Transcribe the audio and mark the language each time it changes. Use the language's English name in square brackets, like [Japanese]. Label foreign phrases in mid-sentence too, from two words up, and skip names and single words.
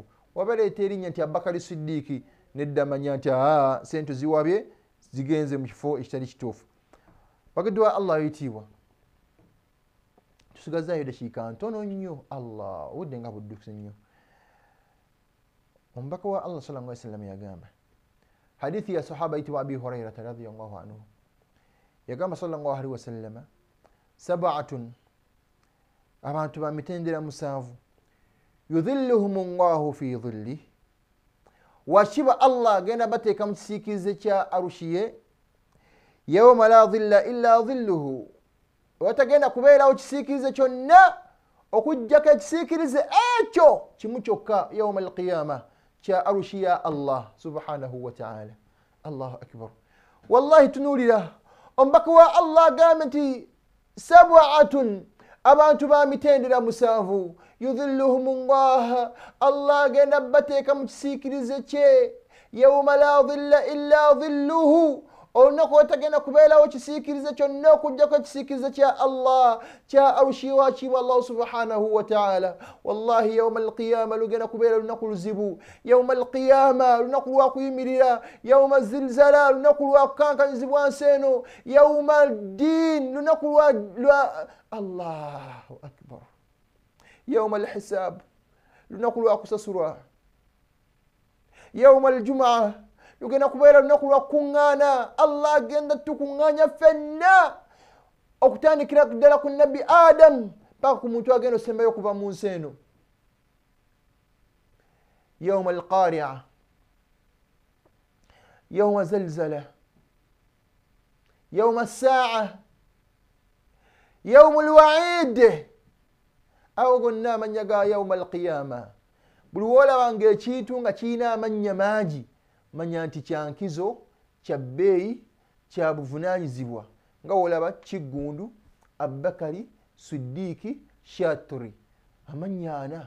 [Ganda] Wabaleeta erinnya nti Abakari Siddiiki nedda manya nti sente ziwabye zigenze mu kifo ekitali kituufu. Bageddwa Allah ayitiibwa. Tusigazaayo dakiika ntono nnyo. Allah obudde nga buddukuse nnyo. Omubaka wa Allah [Arabic] صلى الله عليه وسلم [Ganda] yagamba hadithi ya sahaba iti wa Abi Hurairah [Arabic] رضي الله عنه, [Ganda] yagamba [Arabic] صلى الله عليه [Ganda] wasallam, 7 abantu ba mitendera 7 [Arabic] يظلهم الله في ظل [Ganda] washiba Allah genda bateeka mu kisiikirize kya arushiye [Arabic] يوم لا ظل إلا ظله [Ganda] watagenda kubeerawo kisiikirize kyonna okujjako ekisiikirize ekyo kimu kyokka [Arabic] يوم القيامة [Ganda] kya arushiya Allah [Arabic] سبحانه وتعالى. الله أكبر. [Ganda] Wallahi tunuulira omubaka wa Allah agamba nti sab'atun abantu ba mitendera musanvu [Arabic] يظلهم الله [Ganda] agenda bateeka mu kisiikirize kye [Arabic] يوم لا ظل إلا ظله [Ganda] olunaku watagenda kubeerawo kisiikirize kyonna okujjako ekisiikirize kya Allah kya arushi wakiibwa Allah [Arabic] سبحانه وتعالى. [Ganda] Wallahi [Arabic] يوم القيامة [Ganda] lugenda kubeera lunaku luzibu. [Arabic] يوم القيامة [Ganda] lunaku lwakuyimirira. [Arabic] يوم الزلزلة [Ganda] lunaku lwakukankanyizibwa nsi eno. [Arabic] يوم الدين [Ganda] lunaku lwa [Arabic] الله أكبر. يوم الحساب [Ganda] lunaku lwakusasurwa. [Arabic] يوم الجمعة [Ganda] lugenda kubeera lunaku lwakuŋŋaana. Allah agenda tukuŋŋaanya ffenna okutandikira ddala ku nabbi Adam paka ku muntu agenda osembayo okuva mu nsi eno. [Arabic] يوم القارعة يوم الزلزلة يوم الساعة يوم الوعيد [Ganda] awo gonna amannya ga [Arabic] يوم القيامة. [Ganda] Buli woolabanga ekintu nga kirina amannya mangi manya nti kyankizo kya bbeeyi kya buvunaanyizibwa nga wolaba Kiggundu, Abubakari, Siddiiki, Shaturi, amannya ana.